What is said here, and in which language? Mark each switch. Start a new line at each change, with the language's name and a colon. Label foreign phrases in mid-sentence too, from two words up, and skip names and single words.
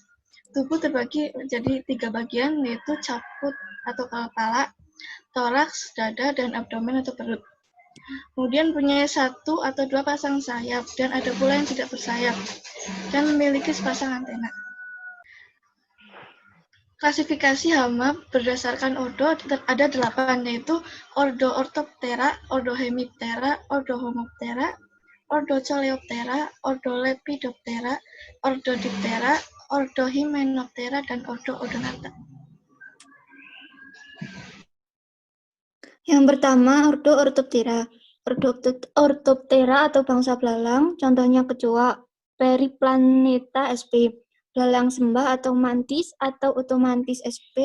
Indonesian: Tubuh terbagi menjadi 3 bagian, yaitu caput atau kepala, toraks, dada, dan abdomen atau perut. Kemudian punya 1 atau 2 pasang sayap, dan ada pula yang tidak bersayap, dan memiliki sepasang antena. Klasifikasi hama berdasarkan ordo ada 8, yaitu ordo Orthoptera, ordo Hemiptera, ordo Homoptera, ordo Coleoptera, ordo Lepidoptera, ordo Diptera, ordo Hymenoptera, dan ordo Odonata. Yang pertama, ordo Orthoptera. Orthoptera atau bangsa belalang, contohnya kecoa, Periplaneta sp. Belalang sembah atau mantis atau otomantis sp.